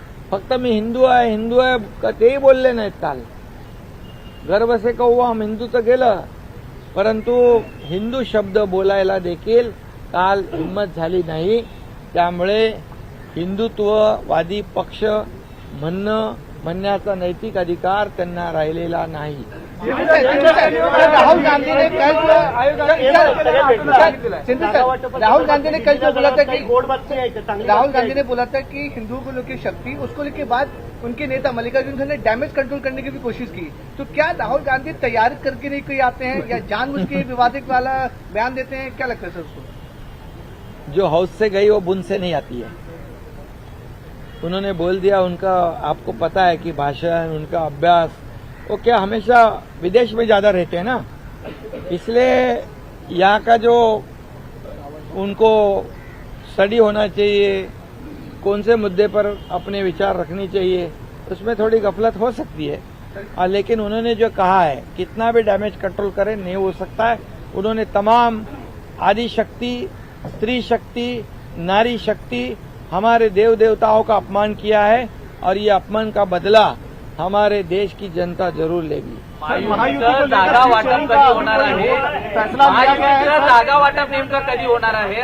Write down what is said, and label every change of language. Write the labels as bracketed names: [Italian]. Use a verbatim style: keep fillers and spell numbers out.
[Marathi] फक्त मी हिंदू आहे हिंदू आहे क- तेही बोलले नाहीत काल. [Hindi] गर्व से कहू हम हिंदू [Marathi] तर गेलं, परंतु हिंदू शब्द बोलायला देखील काल हिंमत झाली नाही. त्यामुळे हिंदुत्ववादी पक्ष म्हणणं म्हणण्याचा नैतिक अधिकार त्यांना राहिलेला नाही. [Hindi] राहुल गांधी ने कल राहुल गांधी ने कल जो बोला था कि राहुल गांधी ने बोला था कि हिंदुओं को लेकर शक्ति उसको लेके बाद उनके नेता मल्लिकार्जुन खड़गे ने डैमेज कंट्रोल करने की भी कोशिश की. तो क्या राहुल गांधी तैयारी करके नहीं कोई आते हैं या जानबूझ के विवादित वाला बयान देते हैं? क्या लगता है सर उसको? जो हौस से गई वो बुन से नहीं आती है. उन्होंने बोल दिया. उनका आपको पता है कि भाषण, उनका अभ्यास, वो क्या हमेशा विदेश में ज्यादा रहते हैं ना, इसलिए यहाँ का जो उनको स्टडी होना चाहिए, कौन से मुद्दे पर अपने विचार रखनी चाहिए, उसमें थोड़ी गफलत हो सकती है. और लेकिन उन्होंने जो कहा है कितना भी डैमेज कंट्रोल करें नहीं हो सकता है. उन्होंने तमाम आदि शक्ति, स्त्री शक्ति, नारी शक्ति हमारे देव देवताओं का अपमान किया है और ये अपमान का बदला हमारे देश की जनता जरूर लेगी। [Marathi] महायुतीचं जागा वाटप कधी होणार आहे? महायुतीचं जागा वाटप नेमकं कधी होणार आहे?